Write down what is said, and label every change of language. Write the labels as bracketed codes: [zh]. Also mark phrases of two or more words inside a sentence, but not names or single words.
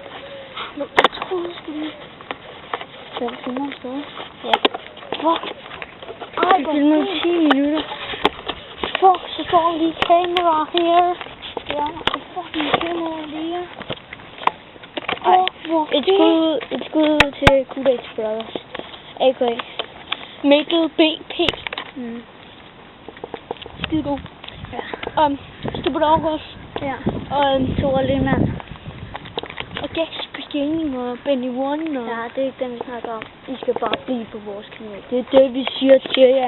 [da] Jeg troede sgu lige. 5 timer så. Ja. Fuck. Ej, hvor filmer 10 minutter. Fuck, så står lige kamera her. Ja, og fucking kamera lige. Ej, et skud til Kudax Brothers. A.K.A. Mikkel B.P. Skide god. Ja. Stupid August. Ja. Og Thor Lehmann. og Gasper Jane og Benny One. Og Ja, det er ikke dem, vi snakker om. I skal bare blive på vores kanal. Det er det, vi siger til jer.